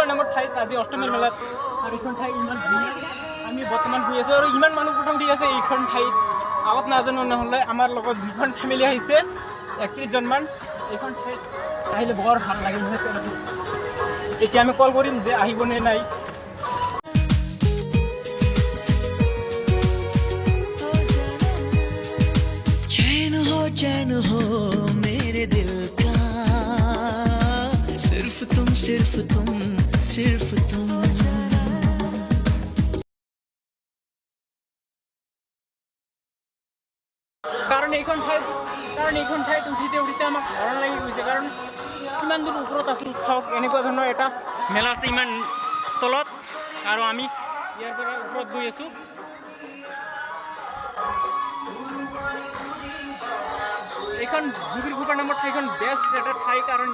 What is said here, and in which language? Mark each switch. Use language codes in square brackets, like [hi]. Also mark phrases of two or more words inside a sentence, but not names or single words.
[as] নামৰ ঠাইত আজি অষ্টমীৰ মেলাত আৰু এইখন ঠাই ইমান ধুনীয়া আমি বৰ্তমান গৈ আছোঁ আৰু ইমান মানুহ প্ৰথম ঠিক আছে এইখন ঠাইত আগত নাজানো নহ'লে আমাৰ লগত যিখন ফেমিলি আহিছে 31 জনমান এইখন ঠাইত আহিলে বৰ ভাল লাগিল এতিয়া আমি কল কৰিম যে আহিবনে নাই [hi] चैन हो मेरे दिल का सिर्फ तुम सिर्फ तुम सिर्फ तुम [as] কাৰণ এইখন ঠাইত উঠিতে আমাক ঘৰ লাগি গৈছে কাৰণ কিমান দূৰ ওপৰত আছোঁ চাওক এনেকুৱা ধৰণৰ এটা মেলা আছে ইমান তলত আৰু আমি ইয়াৰ পৰা ওপৰত গৈ আছোঁ এইখন যোগীৰ খোপাৰ নামৰ ঠাইখন বেষ্ট এটা ঠাই কাৰণ